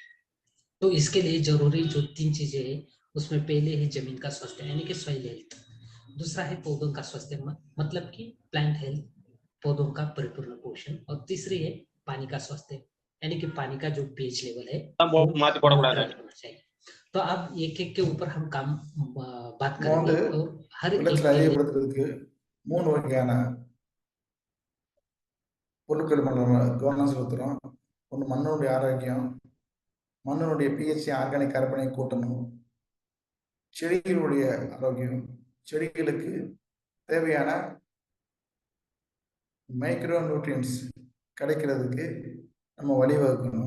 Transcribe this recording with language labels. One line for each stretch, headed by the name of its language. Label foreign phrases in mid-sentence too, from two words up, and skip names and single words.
Hindi: तो इसके लिए जरूरी जो 3 चीजें हैं, उसमें पहले है जमीन का स्वास्थ्य यानी कि
English: soil health,
Hindi: दूसरा है पौधों का स्वास्थ्य मतलब कि
English: plant health,
Hindi: पौधों का परिपूर्ण पोषण, और तीसरी है पानी का स्वास्थ्य यानी कि पानी का जो
English: pH level
Hindi: है वो मॉडरेट होना चाहिए। तो अब एक एक के ऊपर हम काम बात करेंगे और हर एक
Tamil: வெள்ளத்தில் அதிகப்படுத்துறதுக்கு 3 வகையான பொருட்கள் நம்ம கவனம் செலுத்துறோம். ஒன்று மண்ணுடைய ஆரோக்கியம், மண்ணினுடைய பிஹெச் ஆர்கானிக் கரைப்பனை கூட்டணும், செடிகளுடைய ஆரோக்கியம், செடிகளுக்கு தேவையான
English: micro nutrients
Tamil: கிடைக்கிறதுக்கு நம்ம வழிவகுக்கணும்.